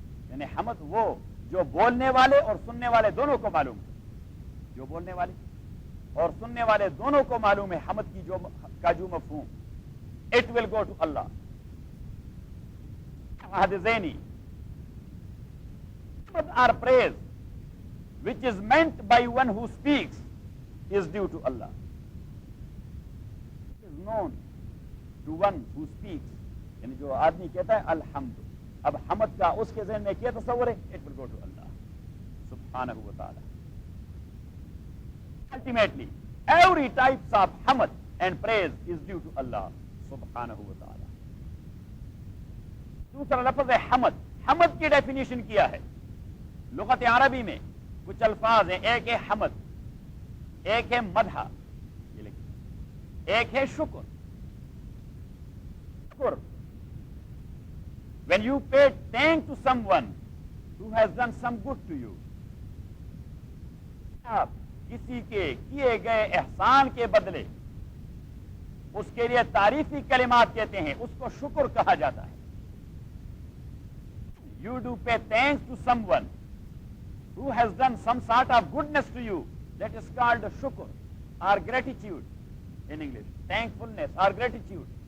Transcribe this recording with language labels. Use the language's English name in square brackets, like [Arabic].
[Urdu] یعنی حمد وہ جو بولنے والے اور سننے والے دونوں کو معلوم ہے، جو بولنے والے اور سننے والے دونوں کو معلوم ہے حمد کی جو مفہوم. [English] It will go to Allah. عہد ذہنی or praise which is meant by one who speaks is due to Allah. It is known to one who speaks. [Urdu] یعنی جو آدمی کہتا ہے الحمد، اب حمد کا اس کے ذہن میں کیا تصور ہے؟ [English] It will go to Allah [Urdu] سبحانہ و تعالی. [English] Ultimately, every types of hamd and praise is due to Allah سبحانہ و تعالی. [Urdu] دوسرا لفظ ہے حمد. حمد کی ڈیفینیشن کیا ہے لغت عربی میں؟ کچھ الفاظ ہیں، ایک ہے حمد، ایک ہے مدح، یہ لکھیں، ایک ہے شکر. [English] شکر when you pay thanks to someone who has done some good to you. [Urdu] آپ کسی کے کیے گئے احسان کے بدلے اس کے لیے تعریفی کلمات کہتے ہیں، اس کو شکر کہا جاتا ہے. [English] You do pay thanks to someone who has done some sort of goodness to you, that is called shukr or gratitude in English, thankfulness or gratitude.